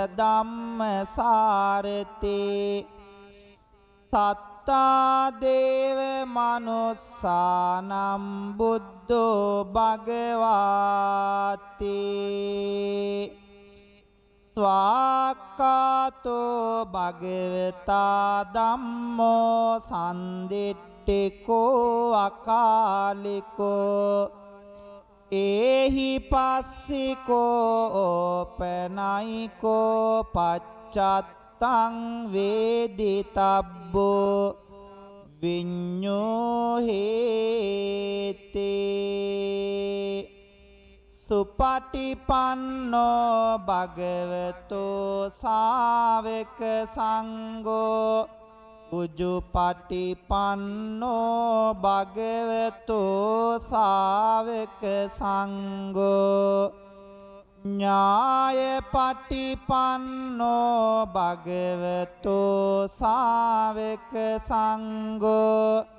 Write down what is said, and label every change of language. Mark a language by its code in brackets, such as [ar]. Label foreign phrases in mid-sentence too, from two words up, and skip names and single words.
[pi] ධම්මසාරති සත්තා දේව මනුස්සානම් බුද්ධෝ භගවාති ස්වාක්ඛාතෝ භගවතා ධම්මෝ සම්දිට්ඨිකෝ අකාලිකෝ ඒහි පස්සිකෝ ඕපනයිකෝ පච්චත්තං වේදිතබ්බෝ විඤ්ඤෝ හේතේ සුපටිපන්නෝ භගවතෝ ශාවක සංඝෝ උජුපටිපන්නෝ භගවතෝ ශාවක සංඝෝ ඥායපටිපන්නෝ භගවතෝ ශාවක සංඝෝ